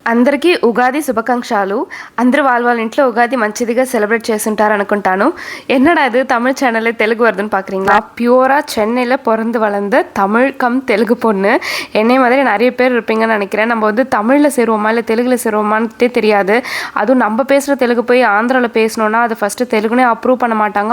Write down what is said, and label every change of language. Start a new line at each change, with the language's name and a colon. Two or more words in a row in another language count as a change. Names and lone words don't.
Telugu: అందరికీ ఉగాది శుభాకాంక్షలు. అందరూ వాళ్ళ ఇంట్లో ఉగాది మంచిదిగా సెలబ్రేట్ చేసుంటారు అనుకుంటాను.
Tamil: என்னடா இது தமிழ் சேனல்ல தெலுங்கு வருதுன்னு பார்க்குறீங்களா? பியூரா சென்னையில் பிறந்து வளர்ந்த தமிழ் கம் தெலுங்கு பொண்ணு. என்னை மாதிரி நிறைய பேர் இருப்பீங்கன்னு நினைக்கிறேன். நம்ம வந்து தமிழில் சேருவோமா இல்லை தெலுங்கில் சேருவோமான்ட்டே தெரியாது. அதுவும் நம்ம பேசுகிற தெலுங்கு போய் ஆந்திராவில் பேசணுன்னா அது ஃபஸ்ட்டு தெலுங்குனே அப்ரூவ் பண்ண மாட்டாங்க.